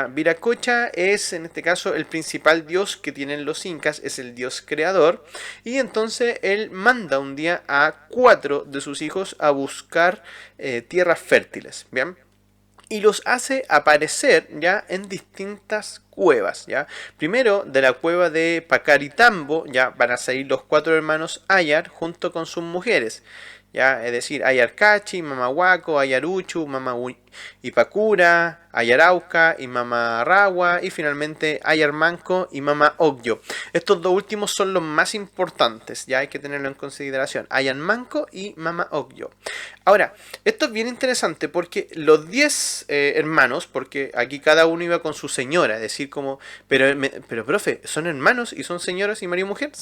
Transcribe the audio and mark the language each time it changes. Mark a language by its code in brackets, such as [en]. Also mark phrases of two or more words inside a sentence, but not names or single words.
[es] Viracocha es en este caso el principal dios que tienen los incas, es el dios creador, y entonces él manda un día a 4 de sus hijos a buscar tierras fértiles, ¿bien? Y los hace aparecer ya en distintas cuevas, ¿ya? Primero, de la cueva de Pacaritambo, ya van a salir los 4 hermanos Ayar junto con sus mujeres, ¿ya? Es decir, Ayarcachi, Mamahuaco, Ayaruchu, Mama Ipakura, Ayarauca y Mama Rawa y finalmente Ayarmanco y Mama Ogyo. Estos dos últimos son los más importantes, ya hay que tenerlo en consideración. Ayarmanco y Mama Ogyo. Ahora, esto es bien interesante porque los 10 hermanos, porque aquí cada uno iba con su señora, es decir, como, pero profe, ¿son hermanos y son señoras y marido y mujer?